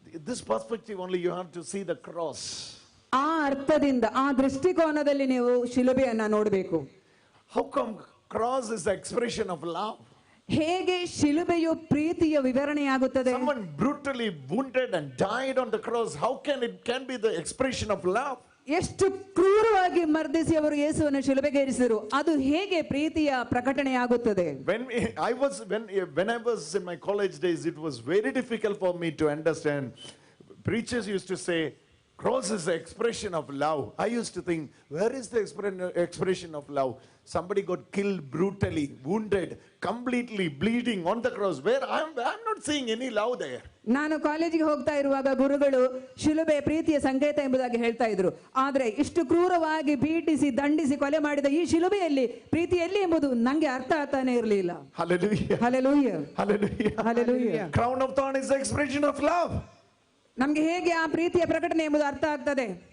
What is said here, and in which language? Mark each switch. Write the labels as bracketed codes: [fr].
[en] This perspective only you have to see the cross. [kn] ಆ ಅರ್ಥದಿಂದ, ಆ ದೃಷ್ಟಿಕೋನದಲ್ಲಿ ನೀವು ಶಿಲುಬೆಯನ್ನ ನೋಡಬೇಕು. [en] How come cross is the expression of love? [kn] ಹೇಗೆ ಶಿಲುಬೆಯು ಪ್ರೀತಿಯ ವಿವರಣೆಯಾಗುತ್ತದೆ? [en] Someone brutally wounded and died on the cross. How can it be the expression of love? [kn] ಎಷ್ಟು ಕ್ರೂರವಾಗಿ ಮರ್ದಿಸಿ ಅವರು ಯೇಸುವನ್ನು ಶಿಲುಬೆಗೇರಿಸಿದರು, ಅದು ಹೇಗೆ ಪ್ರೀತಿಯ ಪ್ರಕಟಣೆಯಾಗುತ್ತದೆ? [en] When I was in my college days, it was very difficult for me to understand. Preachers used to say cross is the expression of love. I used to think, where is the expression of love? Somebody got killed brutally, wounded, completely bleeding on the cross. Where I'm not seeing any love there. [kn] ನಾನು ಕಾಲೇಜಿಗೆ ಹೋಗ್ತಾ ಇರುವಾಗ ಗುರುಗಳು ಶಿಲುಬೆ ಪ್ರೀತಿಯ ಸಂಕೇತ ಎಂಬುದಾಗಿ ಹೇಳ್ತಾ ಇದ್ರು. ಆದ್ರೆ ಇಷ್ಟು ಕ್ರೂರವಾಗಿ ಬೀಟಿಸಿ ದಂಡಿಸಿ ಕೊಲೆ ಮಾಡಿದ ಈ ಶಿಲುಬೆಯಲ್ಲಿ ಪ್ರೀತಿ ಎಲ್ಲಿ ಎಂಬುದು ನಂಗೆ ಅರ್ಥ ಆಗ್ತಾನೆ ಇರಲಿಲ್ಲ. [en] Hallelujah. Hallelujah. Hallelujah. Hallelujah. Crown of thorn is the expression of love. [kn] ನಮ್ಗೆ ಹೇಗೆ ಆ ಪ್ರೀತಿಯ ಪ್ರಕಟಣೆ ಎಂಬುದು ಅರ್ಥ ಆಗ್ತದೆ?